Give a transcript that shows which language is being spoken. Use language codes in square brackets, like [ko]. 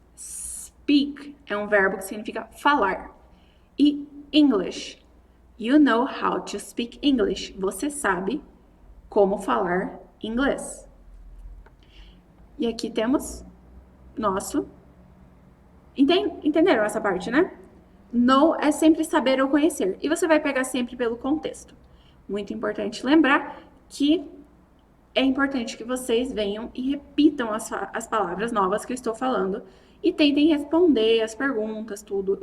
[pt] Speak é um verbo que significa falar. E English. [en] You know how to speak English. [pt] Você sabe como falar inglês. E aqui temos nosso. Entenderam essa parte, né? Know é sempre saber ou conhecer. E você vai pegar sempre pelo contexto. Muito importante lembrar que é importante que vocês venham e repitam as palavras novas que eu estou falando e tentem responder as perguntas, tudo.